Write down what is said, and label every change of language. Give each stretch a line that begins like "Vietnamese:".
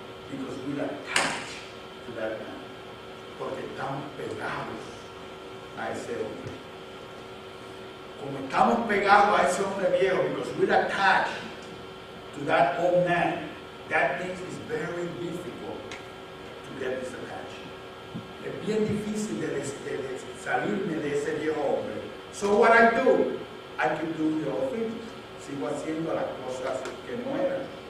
English: Because we are attached to that man.
Spanish: Porque estamos pegados a ese hombre. Como estamos pegados a ese hombre viejo,
English: because we're attached to that old man, that means it's very difficult to get disattached.
Spanish: Es bien difícil de salirme de ese viejo hombre.
English: So what I do, I keep doing the old things.
Spanish: Sigo haciendo las cosas que no eran.